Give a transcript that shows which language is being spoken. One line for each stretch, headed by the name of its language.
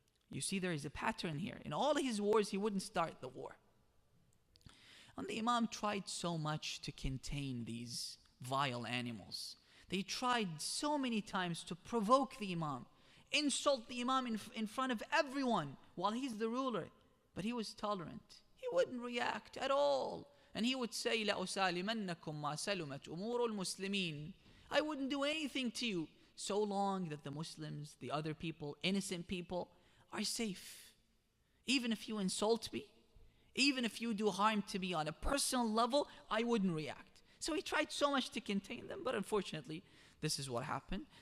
English: You see, there is a pattern here. In all his wars, he wouldn't start the war. And the Imam tried so much to contain these vile animals. They tried so many times to provoke the Imam, insult the Imam in front of everyone while he's the ruler. But he was tolerant. He wouldn't react at all. And he would say,
Arabic: لَأُسَالِمَنَّكُمْ مَا سَلُمَتْ أُمُورُ الْمُسْلِمِينَ.
English: I wouldn't do anything to you so long that the Muslims, the other people, innocent people, are safe. Even if you insult me, even if you do harm to me on a personal level, I wouldn't react. So he tried so much to contain them, but unfortunately, this is what happened.